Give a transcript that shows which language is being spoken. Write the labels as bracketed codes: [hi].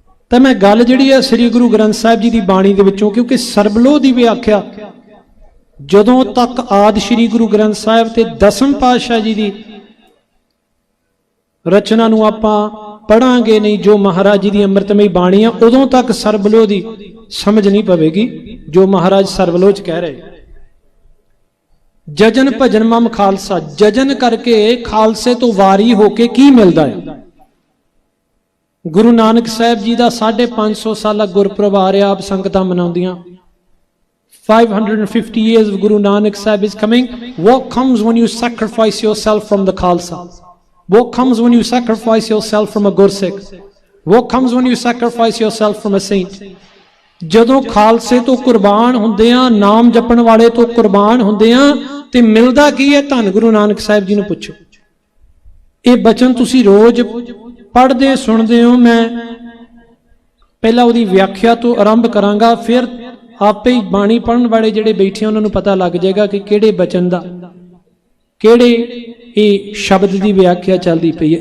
[pa] ਤਾਂ ਮੈਂ ਗੱਲ ਜਿਹੜੀ ਹੈ ਸ੍ਰੀ ਗੁਰੂ ਗ੍ਰੰਥ ਸਾਹਿਬ ਜੀ ਦੀ ਬਾਣੀ ਦੇ ਵਿੱਚੋਂ, ਕਿਉਂਕਿ ਸਰਬਲੋਹ ਦੀ ਵਿਆਖਿਆ ਜਦੋਂ ਤੱਕ ਆਦਿ ਸ੍ਰੀ ਗੁਰੂ ਗ੍ਰੰਥ ਸਾਹਿਬ ਤੇ ਦਸਮ ਪਾਤਸ਼ਾਹ ਜੀ ਦੀ ਰਚਨਾ ਨੂੰ ਆਪਾਂ ਪੜਾਂਗੇ ਨਹੀਂ, ਜੋ ਮਹਾਰਾਜ ਜੀ ਦੀ ਅੰਮ੍ਰਿਤਮਈ ਬਾਣੀ ਆ, ਉਦੋਂ ਤੱਕ ਸਰਬਲੋਹ ਦੀ ਸਮਝ ਨਹੀਂ ਪਵੇਗੀ ਜੋ ਮਹਾਰਾਜ ਸਰਬਲੋਹ ਚ ਕਹਿ ਰਹੇ। ਜਜਨ ਭਜਨ ਮਮ ਖਾਲਸਾ, ਜਜਨ ਕਰਕੇ ਖਾਲਸੇ ਤੋਂ ਵਾਰੀ ਹੋ ਕੇ ਕੀ ਮਿਲਦਾ ਹੈ? ਗੁਰੂ ਨਾਨਕ ਸਾਹਿਬ ਜੀ ਦਾ 550 ਸਾਲਾ ਗੁਰਪੁਰਬ ਆ ਰਿਹਾ, ਆਪ ਸੰਗਤਾਂ ਮਨਾਉਂਦੀਆਂ। [en] 550 years of Guru Nanak Sahib is coming. What comes when you sacrifice yourself from the Khalsa? What comes when you sacrifice yourself from a Gursikh? What comes when you sacrifice yourself from a saint? [pa] ਜਦੋਂ ਖਾਲਸੇ ਤੋਂ ਕੁਰਬਾਨ ਹੁੰਦੇ ਆ, ਨਾਮ ਜਪਣ ਵਾਲੇ ਤੋਂ ਕੁਰਬਾਨ ਹੁੰਦੇ ਆ, ਤੇ ਮਿਲਦਾ ਕੀ ਹੈ? ਧੰਨ ਗੁਰੂ ਨਾਨਕ ਸਾਹਿਬ ਜੀ ਨੂੰ ਪੁੱਛੋ। ਇਹ ਬਚਨ ਤੁਸੀਂ ਰੋਜ਼ ਪੜ੍ਹਦੇ ਸੁਣਦੇ ਹੋ। ਮੈਂ ਪਹਿਲਾਂ ਉਹਦੀ ਵਿਆਖਿਆ ਤੋਂ ਆਰੰਭ ਕਰਾਂਗਾ, ਫਿਰ ਆਪੇ ਹੀ ਬਾਣੀ ਪੜ੍ਹਨ ਵਾਲੇ ਜਿਹੜੇ ਬੈਠੇ ਉਹਨਾਂ ਨੂੰ ਪਤਾ ਲੱਗ ਜਾਏਗਾ ਕਿ ਕਿਹੜੇ ਬਚਨ ਦਾ, ਕਿਹੜੇ ਇਹ ਸ਼ਬਦ ਦੀ ਵਿਆਖਿਆ ਚੱਲਦੀ ਪਈ ਹੈ।